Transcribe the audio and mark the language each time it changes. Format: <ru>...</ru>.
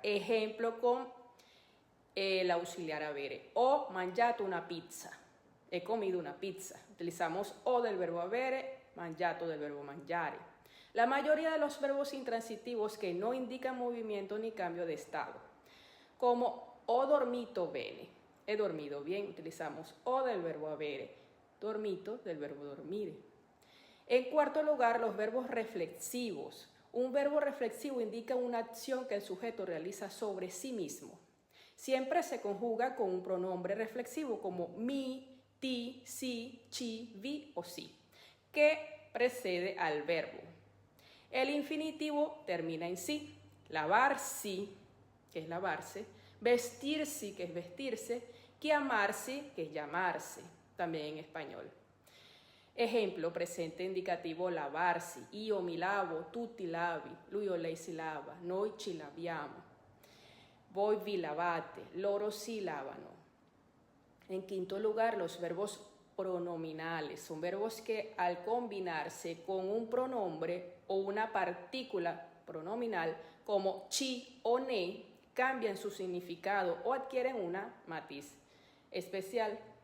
<es>Ejemplo con el auxiliar avere.</es> <it>Ho mangiato una pizza,</it> <es>he comido una pizza. Utilizamos o del verbo avere, mangiato del verbo mangiare. La mayoría de los verbos intransitivos que no indican movimiento ni cambio de estado, como</es> <it>ho dormito bene,</it> <es>he dormido bien, utilizamos o del verbo avere. dormito del verbo dormire. En cuarto lugar, los verbos reflexivos. Un verbo reflexivo indica una acción que el sujeto realiza sobre sí mismo. Siempre se conjuga con un pronombre reflexivo como mi, ti, si, chi, vi o si, que precede al verbo. El infinitivo termina en si. Lavarsi, que es lavarse, vestirsi, que es vestirse, chiamarsi, que es llamarse, también en español. Ejemplo, presente indicativo</es> <it>lavarsi, io mi lavo, tu ti lavi, lui o lei si lava, noi ci laviamo, voi vi lavate, loro si lavano.</it> <es>En quinto lugar, los verbos pronominales. Son verbos que al combinarse con un pronombre o una partícula pronominal como chi o ne, cambian su significado o adquieren una matiz especial.</es>